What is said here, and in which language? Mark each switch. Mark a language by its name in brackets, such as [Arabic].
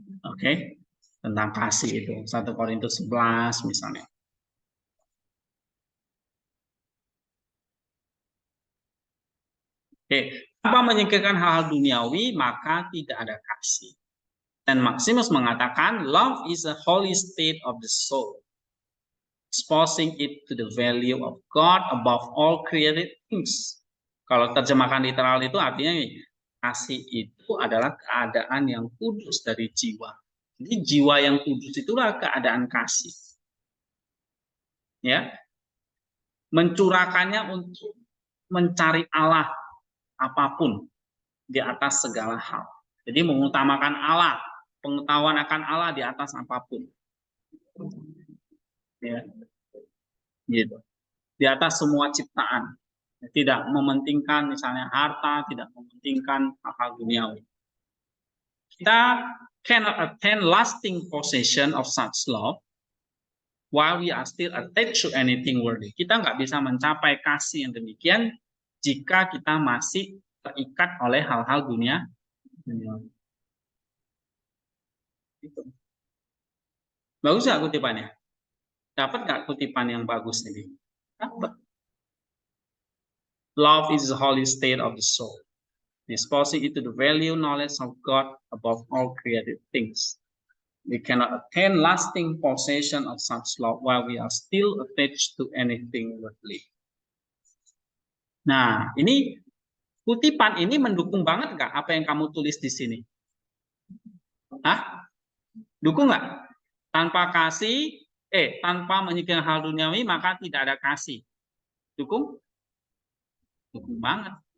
[Indonesian] Oke? Tentang kasih itu 1 Korintus 11 misalnya. Oke, tanpa menyingkirkan hal-hal duniawi, maka tidak ada kasih. Dan Maximus mengatakan, [English] love is a holy state of the soul, exposing it to the value of God above all created things. [Indonesian] Kalau terjemahkan literal itu artinya kasih itu adalah keadaan yang kudus dari jiwa. Jadi jiwa yang kudus itulah keadaan kasih. Ya. Mencurahkannya untuk mencari Allah apapun di atas segala hal. Jadi mengutamakan Allah, pengetahuan akan Allah di atas apapun. Ya. Gitu. Di atas semua ciptaan. Tidak mementingkan misalnya harta, tidak mementingkan hal-hal duniawi. [English] Kita cannot attain lasting possession of such love while we are still attached to anything worldly. [Indonesian] Kita nggak bisa mencapai kasih yang demikian jika kita masih terikat oleh hal-hal dunia. Bagus nggak kutipannya? Dapat nggak kutipan yang bagus ini? Dapat. [English] Love is the holy state of the soul, exposing it to the value knowledge of God above all created things. We cannot attain lasting possession of such love while we are still attached to anything worldly. [Indonesian] Nah, ini kutipan ini mendukung banget nggak apa yang kamu tulis di sini? Hah? Dukung nggak? Tanpa kasih, tanpa menyingkirkan hal duniawi maka tidak ada kasih. Dukung? Dukung banget.